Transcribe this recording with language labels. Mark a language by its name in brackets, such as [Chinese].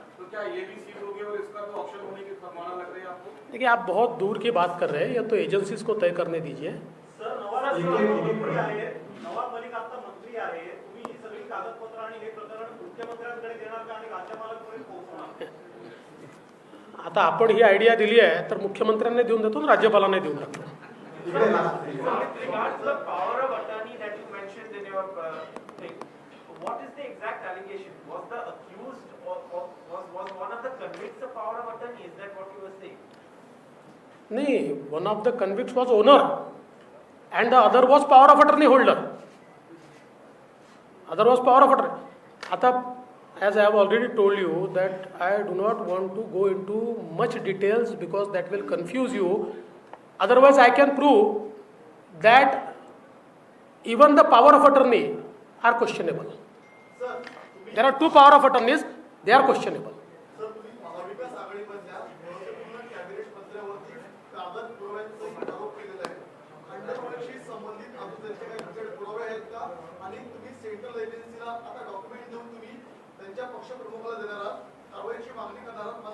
[Hindi] क्या ये भी सीज होगी और इसका तो ऑप्शन होने की संभावना लग रही है आपको? देखिए, आप बहुत दूर की बात कर रहे हैं, ये तो एजन्सीज को तय करने दीजिए. [Marathi] सर, मंत्री आहे, नवाब मलिक आता मंत्री आहे, तुम्ही ही सगळी कागदपत्र आणि हे प्रकरण मुख्यमंत्र्यांकडे देणार का आणि राज्यपालांपर्यंत पोहोचणार? आता आपण ही आयडिया दिली आहे तर मुख्यमंत्र्यांना देऊन देतो आणि राज्यपालांना देऊन टाकतो. [English] With regards to the power of attorney that you mentioned in your thing, what is the exact allegation? Was the accused or was one of the convicts the power of attorney? Is that what you were saying? [Marathi] नाही, [English] One of the convicts was owner and the other was power of attorney holder. Other was power of attorney. [Marathi] आता [English] as I have already told you that I do not want to go into much details because that will confuse you. Otherwise I can prove that even the power of attorney are questionable. There are two power of attorneys, they are questionable. [Marathi] Sir, तुम्ही महाविकास आघाडीमधल्या महत्त्वपूर्ण cabinet मंत्र्यावरती कागद पुराव्यांचा आरोप केलेला आहे. अंडरवर्ल्डशी संबंधित अजून त्यांचे काही तुमच्याकडे पुरावे आहेत का? आणि तुम्ही सेंट्रल एजन्सीला आता डॉक्युमेंट देऊन तुम्ही त्यांच्या पक्षप्रमुखाला देणार आहात, कारवाईची मागणी करणार आहात.